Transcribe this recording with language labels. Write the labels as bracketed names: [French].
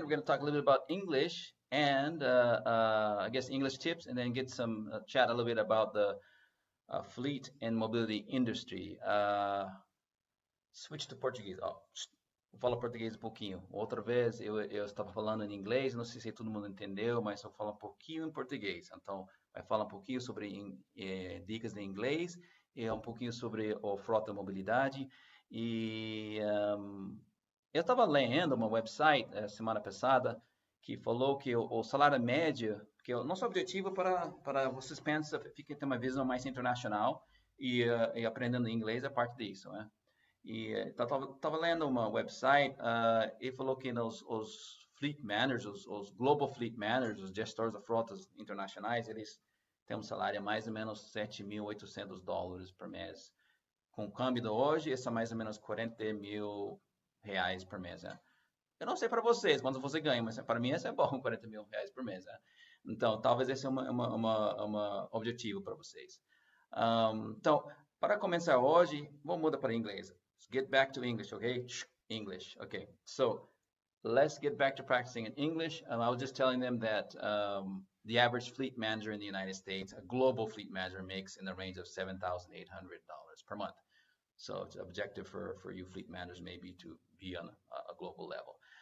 [English] We're going to talk a little bit about English and I guess English tips, and then get some chat a little bit about the fleet and mobility industry. Switch to português. [Portuguese] Ó, vou falar português um pouquinho. Outra vez eu estava falando em inglês, não sei se todo mundo entendeu, mas eu falo um pouquinho em português. Então, vai falar um pouquinho sobre dicas de inglês e um pouquinho sobre o frota e mobilidade. E eu estava lendo uma website semana passada que falou que o salário médio, que o nosso objetivo para vocês pensam, fiquem ter uma visão mais internacional e aprendendo inglês é parte disso, né? E estava lendo uma website e falou que os fleet managers, os global fleet managers, os gestores de frotas internacionais, eles têm um salário mais ou menos $7.800 por mês. Com o câmbio de hoje, isso é mais ou menos R$ 40.000 por mês, né? Eu não sei para vocês quanto você ganha, mas para mim isso é bom, R$ 40.000 por mês, né? Então, talvez esse é um objetivo para vocês. Então, para começar hoje, vamos mudar para inglês. [English] Let's get back to English, okay? English, okay. So, let's get back to practicing in English. I was just telling them that the average fleet manager in the United States, a global fleet manager, makes in the range of $7,800 per month. So it's objective for you fleet managers maybe to be on a global level.